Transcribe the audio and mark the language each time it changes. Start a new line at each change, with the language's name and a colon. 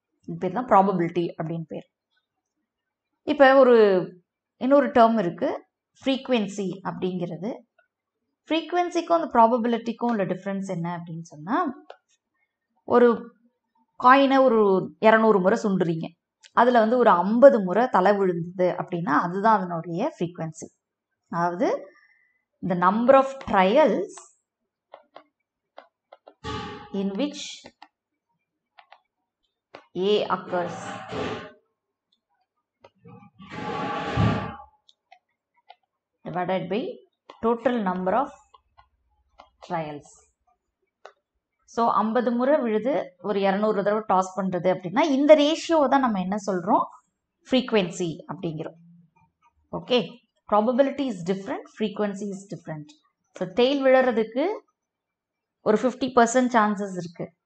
Tamil: இது பேர் தான் ப்ராபபிலிட்டி அப்படின்னு பேர். இப்போ இன்னொரு டேர்ம் இருக்கு, ஃப்ரீக்வென்சி அப்படிங்கிறது. ஃப்ரீக்வென்சிக்கும் அந்த ப்ராபபிலிட்டிக்கும் உள்ள டிஃப்ரென்ஸ் என்ன அப்படின்னு சொன்னால், ஒரு காயினை ஒரு 200 முறை சுண்டுறீங்க, அதில் வந்து ஒரு 50 முறை தலை விழுந்தது அப்படின்னா அதுதான் அதனுடைய ஃப்ரீக்வென்சி.
English: அதாவது the number of trials in which A occurs divided by total number of trials.
Tamil: So 50 முறை விழுது, ஒரு 200 தடவை டாஸ் பண்ணுறது அப்படின்னா இந்த ரேஷியோவை தான் நம்ம என்ன சொல்கிறோம்? ஃப்ரீக்வென்சி அப்படிங்கிறோம்.
English: Okay, probability is different, frequency is different.
Tamil: So tail விழுறதுக்கு ஒரு 50% சான்சஸ் இருக்குது.